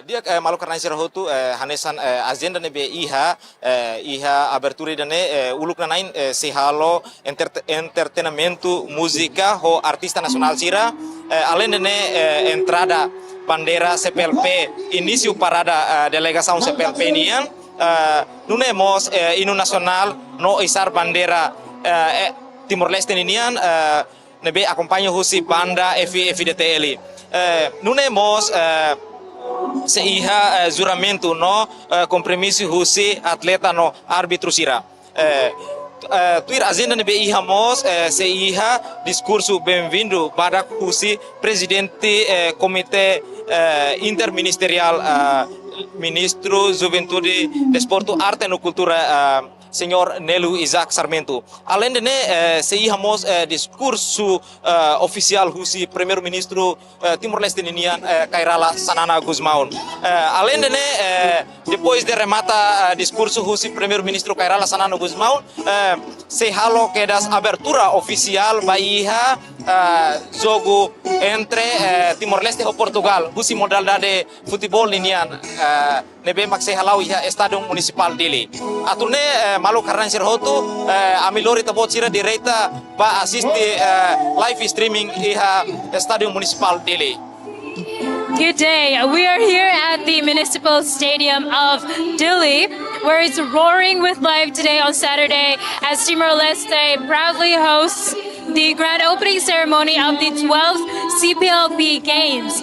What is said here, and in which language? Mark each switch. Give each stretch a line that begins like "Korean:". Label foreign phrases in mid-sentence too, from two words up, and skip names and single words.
Tetum: malu karena sirahotu hanesan agenda nebe iha abertura dane uluk nanain sihalo
Portuguese: entretenimento música
Tetum: ho
Portuguese: artista nacional
Tetum: sira além dane
Portuguese: entrada bandera CPLP início parada delegação
Tetum: CPLP nian nunemos
Portuguese: hino nacional
Tetum: no izar bandera Timor-Leste ninian nebe acompanha husi banda FDTL nunemos seiha juramento no compromisso husi atleta no árbitro sira tuir agenda nebe ihamos seiha
Portuguese: discurso bem-vindo para
Tetum: husi
Portuguese: presidente comitê interministerial ministro Juventude Desporto Arte e Cultura senhor
Tetum: Nelu Isaac Sarmento.
Portuguese: Além de
Tetum: seihamos
Portuguese: discurso oficial
Tetum: husi primeiro-ministro Timor-Leste ninian Kairala Sanana Gusmaun.
Portuguese: Além de depois de
Tetum: remata discurso husi primeiro-ministro Kairala Sanana Gusmaun, seihalo
Portuguese: que das abertura oficial
Tetum: baiha
Portuguese: jogo entre Timor-Leste e Portugal
Tetum: husi
Portuguese: modalidade futebol
Tetum: ninian nebe makse halau iha Estádio Municipal dele. Atune malu karena sirhotu amilori tabot sira direita ba assiste
English: live streaming
Tetum: iha Estádio Municipal dele.
English: Good day. We are here at the Municipal Stadium of Dili, where it's roaring with life today on Saturday as Timor-Leste proudly hosts the grand opening ceremony of the 12th CPLP Games.